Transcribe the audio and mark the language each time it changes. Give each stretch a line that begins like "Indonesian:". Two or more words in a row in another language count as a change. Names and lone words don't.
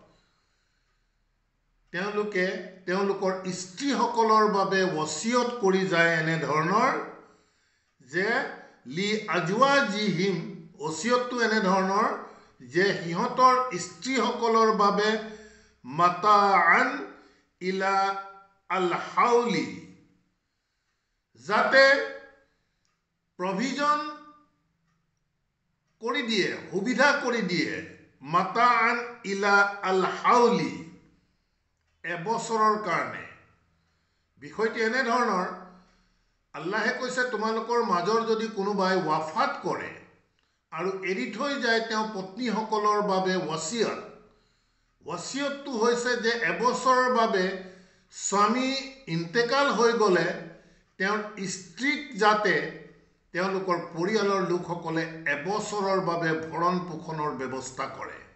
Assamese: তেওঁলোকে তেওঁলোকৰ স্ত্ৰীসকলৰ বাবে ৱসিয়ত কৰি যায় এনেধৰণৰ যে
Arabic: لأزواجهم,
Assamese: ৱসিয়তটো এনেধৰণৰ যে সিহঁতৰ স্ত্ৰীসকলৰ বাবে
Arabic: متاعا إلى الحول,
Assamese: যাতে প্ৰভিজন কৰি দিয়ে, সুবিধা কৰি দিয়ে,
Arabic: متاعا إلى الحول
Assamese: এবছৰৰ কাৰণে। বিষয়টি এনেধৰণৰ, আল্লাহে কৈছে তোমালোকৰ মাজৰ যদি কোনোবাই ৱাফাত কৰে আৰু এৰি থৈ যায় তেওঁ পত্নীসকলৰ বাবে ৱসিয়ত, ৱসিয়তটো হৈছে যে এবছৰৰ বাবে স্বামী ইন্তেকাল হৈ গ'লে তেওঁৰ স্ত্ৰীক যাতে তেওঁলোকৰ পৰিয়ালৰ লোকসকলে এবছৰৰ বাবে ভৰণ পোষণৰ ব্যৱস্থা কৰে।